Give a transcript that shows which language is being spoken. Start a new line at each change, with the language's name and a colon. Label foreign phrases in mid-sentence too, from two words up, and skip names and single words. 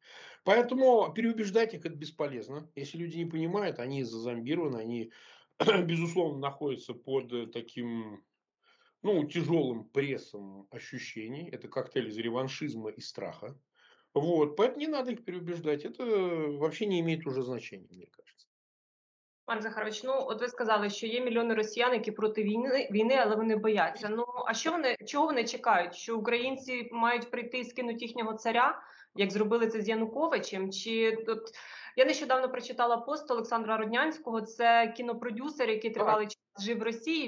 Russian: Поэтому переубеждать их это бесполезно. Если люди не понимают, они зазомбированы, они, безусловно, находятся под таким, ну, тяжелым прессом ощущений. Это коктейль из реваншизма и страха. Вот. Поэтому не надо их переубеждать. Это вообще не имеет уже значения, мне кажется.
Ukrainian: Пан Захарович, ну от ви сказали, що є мільйони росіян, які проти війни, але вони бояться. Ну а чого вони чекають? Що українці мають прийти і скинути їхнього царя, як зробили це з Януковичем? Чи от я нещодавно прочитала пост Олександра Роднянського, це кінопродюсер, який тривалий час жив в Росії.